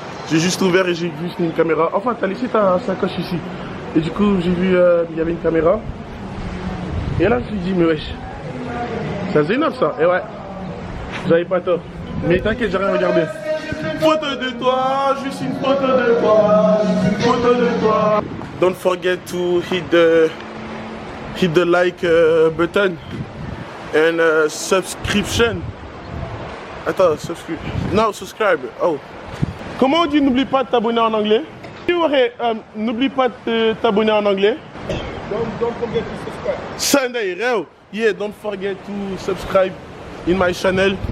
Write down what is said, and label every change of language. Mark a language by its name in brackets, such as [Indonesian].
[French] J'ai juste ouvert et j'ai vu une caméra. Enfin, t'as laissé ta sacoche ici. Et du coup, j'ai vu il y avait une caméra. Et là, je me suis dit, mais wesh, c'est Zainab ça. Et ouais, j'avais pas tort. Mais t'inquiète, j'ai rien regardé. Photo de toi, juste une photo de toi, une photo de toi. [English] Don't forget to hit the like button and subscription. [French] Attends, [English] subscribe. [French] Oh. Comment on dit n'oublie pas de t'abonner en anglais? N'oublie pas de t'abonner en anglais. [English] Don't forget to subscribe. Sunday, real. Yeah, don't forget to subscribe in my channel.